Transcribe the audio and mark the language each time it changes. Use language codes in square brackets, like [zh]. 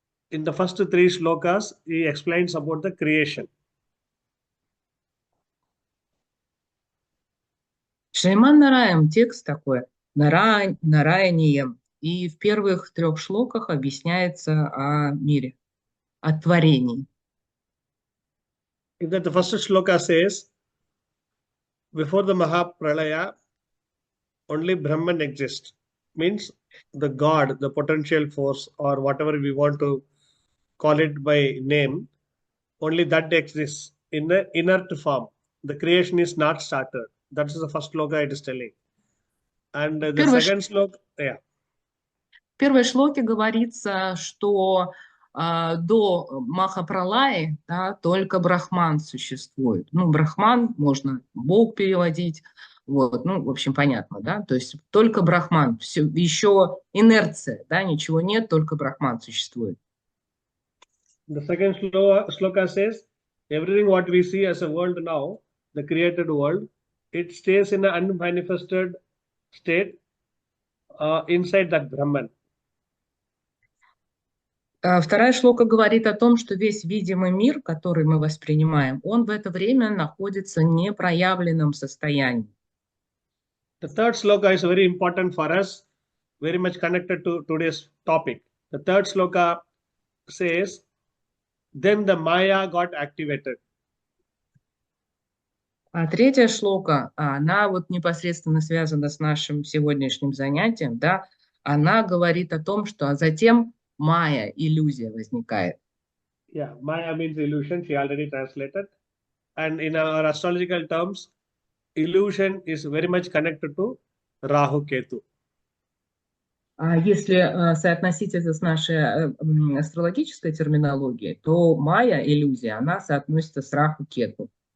[en] In the first three shlokas, he explains about the creation. [ru] Шриман Нараям, текст такой, Нараянием. И в первых 3 шлоках объясняется о мире, о творении. [en] In that the first shloka says, before the Mahapralaya, only Brahman exists. Means the God, the potential force, or whatever we want to call it by name, only that exists in the inert form. The creation is not started. That is the first shloka it is telling. And the second shloka, yeah. [ru] В первой шлоке говорится, что до Махапралаи, да, только Брахман существует. Ну, Брахман можно Бог переводить. Вот, ну, в общем, понятно, да? То есть только Брахман, все, еще инерция, да, ничего нет, только Брахман существует. [en] The second shloka says, everything what we see as a world now, the created world, it stays in an unmanifested state inside that Brahman. [ru] Вторая шлока говорит о том, что весь видимый мир, который мы воспринимаем, он в это время находится в непроявленном состоянии. [en] The third shloka is very important for us, very much connected to today's topic. The third shloka says, then the Maya got activated. [ru] А третья шлока, она вот непосредственно связана с нашим сегодняшним занятием, да, она говорит о том, что затем майя, иллюзия возникает. [en] Yeah, Maya means illusion, she already translated. And in our astrological terms, illusion is very much connected to Rahu Ketu. [ru] А если соотносить это с нашей астрологической терминологией, то майя, иллюзия, она соотносится с Раху Кету.